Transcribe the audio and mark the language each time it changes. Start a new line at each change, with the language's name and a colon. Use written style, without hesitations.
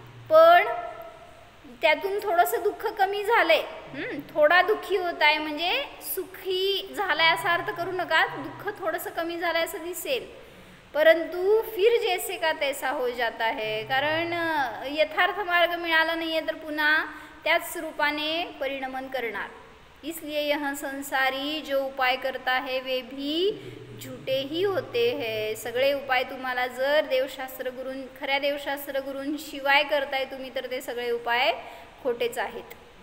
Marathi: पण त्यातून थोडंसं दुःख कमी झालंय, थोडा दुःखी होत आहे, म्हणजे सुखी झालाय असा अर्थ करू नका, दुःख थोडंसं कमी झालंय असं दिसेल, परंतु
Hindi: फिर जैसे का तैसा हो जाता है.
Marathi: कारण यथार्थ मार्ग मिळाला नाहीये तर पुन्हा त्याच रूपाने परिणमन करणार.
Hindi: इसलिए यह संसारी जो उपाय करता है वे भी झूठे ही होते हैं.
Marathi: सगळे उपाय तुम्हाला जर देवशास्त्र गुरून, खऱ्या देवशास्त्र गुरून शिवाय करताय तुम्ही, तर ते सगळे उपाय खोटेच आहेत.